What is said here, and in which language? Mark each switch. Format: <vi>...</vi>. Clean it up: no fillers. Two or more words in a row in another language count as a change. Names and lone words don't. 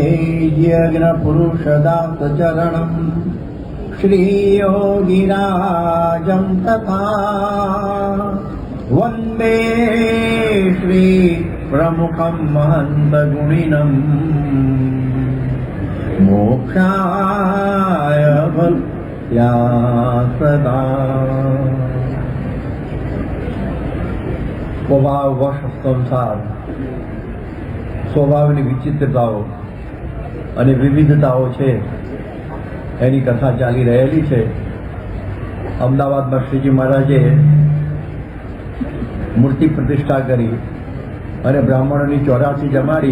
<sa>यज्ञपुरुषदासचरणं श्रीयोगिराजं तथा वन्दे श्री प्रमुखं महन्तगुणिनं मोक्षाय भक्त्या सदा।</sa> <gu>સ્વભાવવશ સંસાર સ્વભાવની વિચિત્રતાઓ અને વિવિધતાઓ છે એની કથા ચાલી રહેલી છે. અમદાવાદમાં શ્રીજી મહારાજે મૂર્તિ પ્રતિષ્ઠા કરી અને બ્રાહ્મણોની 84 જમાડી.</gu>